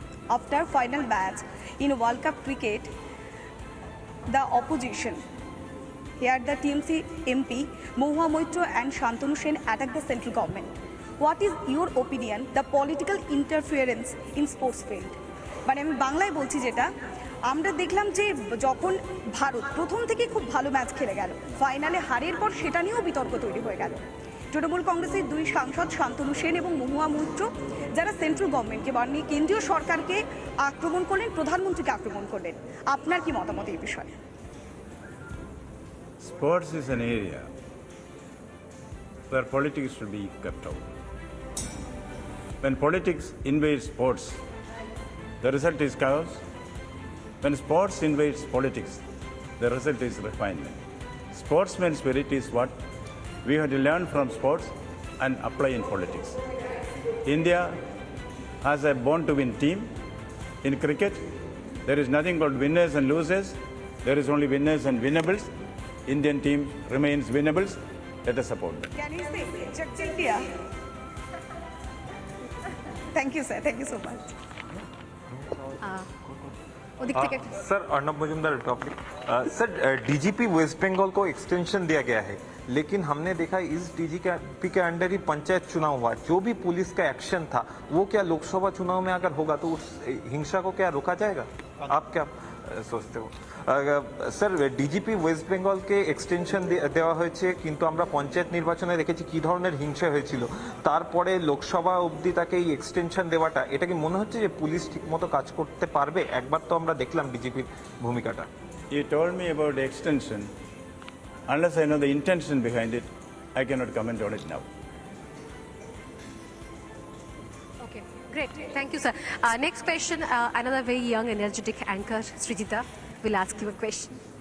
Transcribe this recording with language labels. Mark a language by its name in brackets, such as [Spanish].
[English] After final match in World Cup cricket, the opposition, here the TMC MP Mohua Moitra and Shantanu Sen attacked the central government. What is your opinion, the political interference in sports field? [Bangla] মানে আমি বাংলায় বলছি, যেটা আমরা দেখলাম যে যখন ভারত প্রথম থেকে খুব ভালো ম্যাচ খেলে গেল, ফাইনালে হারের পর সেটা নিয়েও বিতর্ক তৈরি হয়ে গেল। তৃণমূল কংগ্রেসের দুই সাংসদ শান্তনু সেন এবং মহুয়া মৈত্র, যারা সেন্ট্রাল গভর্নমেন্টকে বানিয়ে কেন্দ্রীয় সরকারকে আক্রমণ করলেন, প্রধানমন্ত্রীকে আক্রমণ করলেন। আপনার কি মতামত এই বিষয়ে? [English] Sports is an area where politics should be kept out. When politics invades sports, the result is chaos. When sports invades politics, the result is refinement. Sportsman spirit is what we have to learn from sports and apply in politics. India has a born-to-win team. In cricket, there is nothing but winners and losers. There is only winners and winnables. Indian team remains winnables. Let us support them. Can you say Jagj India? Thank you, sir. Thank you so much. [Bangla] ওদিক থেকে [Hindi] sir Arnab Majumdar topic sir DGP waste Bengal को extension दिया गया है, लेकिन हमने देखा इस डीजीपी के अंडर ही पंचायत चुनाव हुआ। जो भी पुलिस का एक्शन था वो क्या लोकसभा चुनाव में अगर होगा तो उस हिंसा को क्या रोका जाएगा? आप क्या सोचते हो? [Bangla] স্যার ডিজিপি ওয়েস্ট বেঙ্গলকে এক্সটেনশন দেওয়া হয়েছে, কিন্তু আমরা পঞ্চায়েত নির্বাচনে দেখেছি কী ধরনের হিংসা হয়েছিল। তারপরে লোকসভা অবধি তাকে এই এক্সটেনশন দেওয়াটা, এটা কি মনে হচ্ছে যে পুলিশ ঠিকমতো কাজ করতে পারবে? একবার তো আমরা দেখলাম ডিজিপির ভূমিকাটা। [English] You told me about the extension. Unless I know the intention behind it, I cannot comment on it now. Okay, great. Thank you, sir. Next question, another very young, energetic anchor, Srijita, will ask you a question.